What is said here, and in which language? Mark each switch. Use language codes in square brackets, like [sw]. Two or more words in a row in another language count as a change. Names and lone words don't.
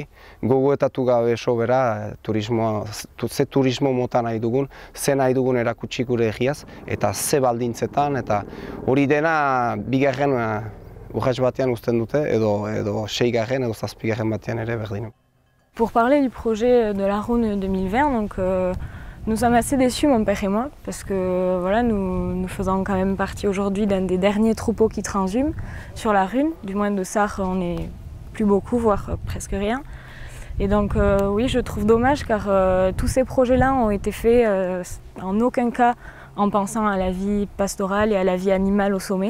[eu] Gogoetatu gabe sobera ze turismo mota nahi dugun, ze nahi dugun erakutsi gure egiaz eta ze baldintzetan, eta hori dena bigarren urratx batean uzten dute edo seigarren edo zazpigarren batean ere berdin. [fr] Pour parler du projet de la Rhône 2020, donc, nous sommes assez déçus, mon père et moi, parce que voilà, nous faisons quand même partie aujourd'hui d'un des derniers troupeaux qui transhument sur la Rhône. Du moins de Sarre, on n'est plus beaucoup, voire presque rien. Et donc oui, je trouve dommage car tous ces projets-là ont été faits en aucun cas en pensant à la vie pastorale et à la vie animale au sommet.